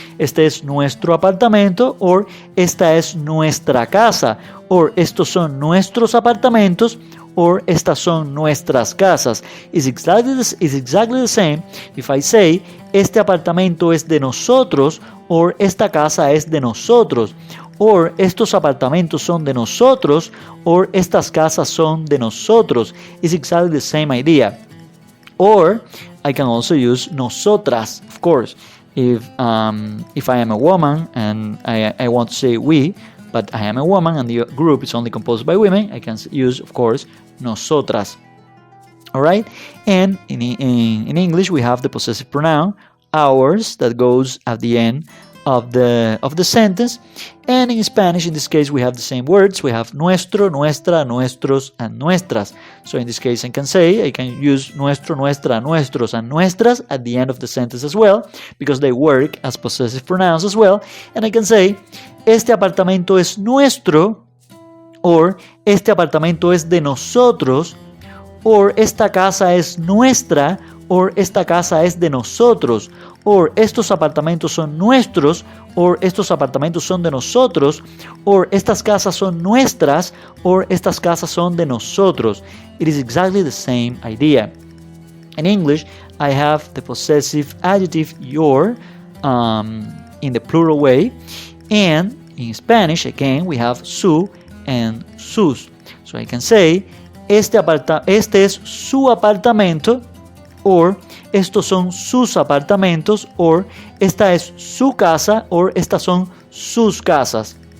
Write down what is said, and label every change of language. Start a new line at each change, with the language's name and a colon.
Spanish: Este es nuestro apartamento, or esta es nuestra casa, or estos son nuestros apartamentos, or estas son nuestras casas. It's exactly the same if I say este apartamento es de nosotros, or esta casa es de nosotros, or estos apartamentos son de nosotros, or estas casas son de nosotros.
English: It's exactly the same idea. Or I can also use nosotras, of course. If I am a woman and I want to say we, but I am a woman and the group is only composed by women, I can use, of course, nosotras. All right? And in English, we have the possessive pronoun ours that goes at the end of the sentence. And in Spanish, in this case, we have the same words. We have nuestro, nuestra, nuestros, and nuestras. So in this case, I can use nuestro, nuestra, nuestros, and nuestras at the end of the sentence as well, because they work as possessive pronouns as well.
Spanish: And I can say, este apartamento es nuestro, or este apartamento es de nosotros, or esta casa es nuestra, or esta casa es de nosotros, or estos apartamentos son nuestros, or estos apartamentos son de nosotros, or estas casas son nuestras, or estas casas son de nosotros.
English: It is exactly the same idea. In English, I have the possessive adjective your in the plural way, and in Spanish, again, we have su and sus.
Spanish: So I can say, este es su apartamento, or estos son sus apartamentos, or esta es su casa, or estas son sus casas.